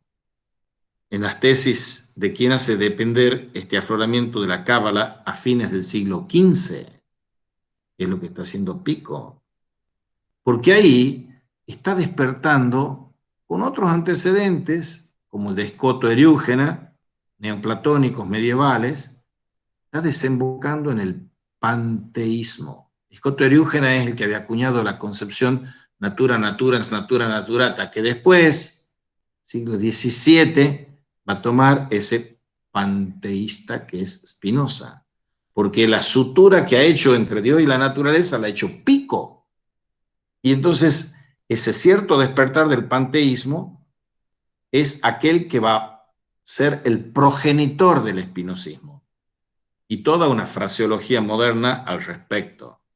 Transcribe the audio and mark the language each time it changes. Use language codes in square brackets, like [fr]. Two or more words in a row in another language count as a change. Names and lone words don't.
[es] En las tesis de quien hace depender este afloramiento de la cábala a fines del siglo XV, que es lo que está haciendo Pico, porque ahí está despertando con otros antecedentes, como el de Escoto Eriúgena, neoplatónicos medievales, está desembocando en el panteísmo. Escoto Eriúgena es el que había acuñado la concepción [la] natura naturans, natura naturata, [es] que después, siglo XVII, va a tomar ese panteísta que es Spinoza, porque la sutura que ha hecho entre Dios y la naturaleza la ha hecho Pico. Y entonces ese cierto despertar del panteísmo es aquel que va a ser el progenitor del espinosismo y toda una fraseología moderna al respecto.